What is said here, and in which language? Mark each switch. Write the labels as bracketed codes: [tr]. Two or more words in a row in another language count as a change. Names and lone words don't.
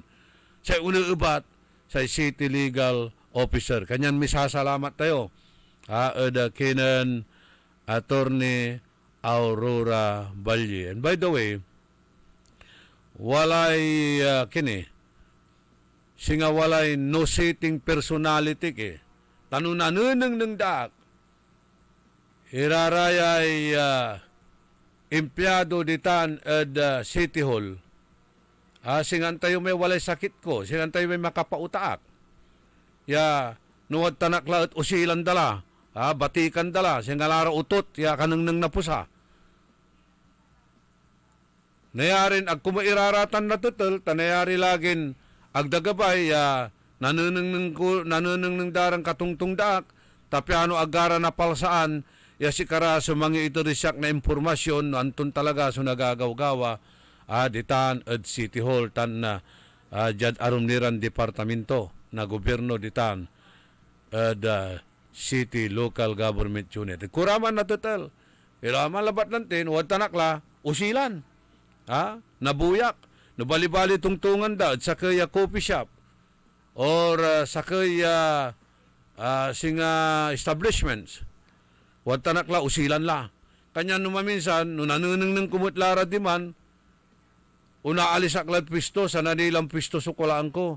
[pag] Sa uno ubat, sa City Legal Officer. Kanyan misasalamat tayo. Kinan Attorney Aurora Valle. [en] And by the way, [pag] walay singa walay no setting personality tanunanunang ng daak irarayay empleyado ditan at City Hall singan tayo may walay sakit ko singan tayo may makapautaak ya nuwad tanakla at usilan dala batikan dala singalara utot ya kanang nang napusa nayarin ag kumairaratan na tutul, tanayari lagin agdagabay nanunang darang katungtung daak, tapiano agara na palsaan, ya sikara sa mga ito risyak na impormasyon, antun talaga so nagagawgawa, ditan at City Hall, tan na jad arumniran departamento na gobyerno ditan at City Local Government Unit. Kuraman na tutul, pero aman labat natin, wad tanakla, usilan. Nabuyak, nabali-bali tungtungan da sa kaya [en] coffee shop [pag] or sa kaya singa establishments. Wad tanakla usilan la. kanya numaminsan, no nanunang ng kumutlara di man, unaalis aklad pisto, sa nanilang pisto sukulaan ko.